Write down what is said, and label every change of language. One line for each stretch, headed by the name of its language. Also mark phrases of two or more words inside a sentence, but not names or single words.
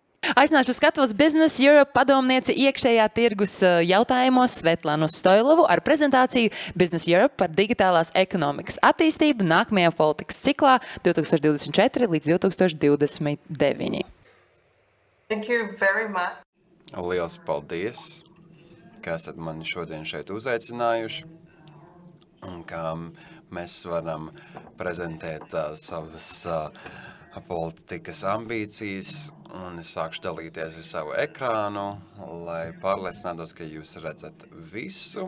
Latvian: Aicināšu skatos Business Europe padomnieci iekšējā tirgus jautājumos Svetlanu Stoilovu ar prezentāciju Business Europe par digitālās ekonomikas attīstību nākamajā politikas ciklā 2024 līdz 2029.
English: Thank you very much.
Latvian: Liels paldies, ka esat mani šodien šeit uzaicinājuši un kā mēs varam prezentēt savas politikas ambīcijas, un es sākšu dalīties ar savu ekrānu, lai pārliecinātos, ka jūs redzat visu.